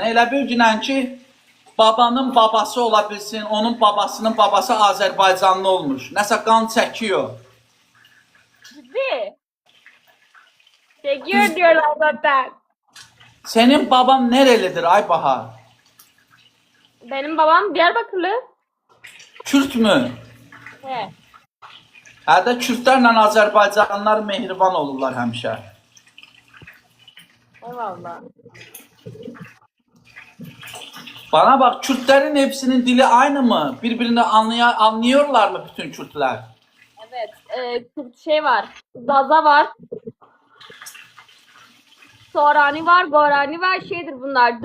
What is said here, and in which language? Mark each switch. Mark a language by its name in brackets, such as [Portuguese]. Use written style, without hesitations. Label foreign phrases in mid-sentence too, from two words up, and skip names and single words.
[Azerbaijani] Elə bir günən ki, babanın babası ola bilsin, onun babasının babası Azərbaycanlı olmuş. Nəsə qan çəkiyor. Ciddi. [Turkish] Çekiyor diyorlar zaten. Senin baban nerelidir ay Bahar? Benim babam Diyarbakırlı. Kürt mü? He. [Azerbaijani] Hədə Kürtlərlə Azərbaycanlılar mehriban olurlar həmişə. [Turkish] Eyvallah. Bana bak, Kürtlerin hepsinin dili aynı mı? Birbirini anlıyorlar mı bütün Kürtler? Evet. Şey var. Zaza var. Sorani var. Gorani var. Şeydir bunlar.